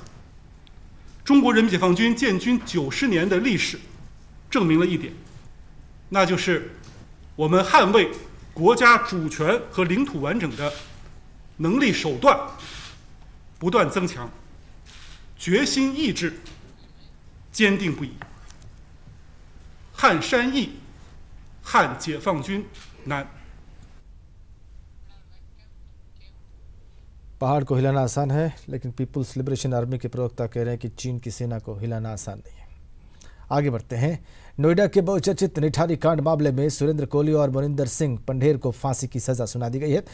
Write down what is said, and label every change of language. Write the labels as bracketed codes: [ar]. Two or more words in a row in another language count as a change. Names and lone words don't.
[zh] 中国人民解放军建军90年的历史证明了一点，那就是我们捍卫国家主权和领土完整的能力手段不断增强，决心意志坚定不移。撼山易，撼解放军难。 [hi] पहाड़ को हिलाना आसान है, लेकिन पीपुल्स लिबरेशन आर्मी के प्रवक्ता कह रहे हैं कि चीन की सेना को हिलाना आसान नहीं है। आगे बढ़ते हैं। नोएडा के बहुचर्चित निठारी कांड मामले में सुरेंद्र कोहली और मोनिंदर सिंह पंढेर को फांसी की सजा सुना दी गई है।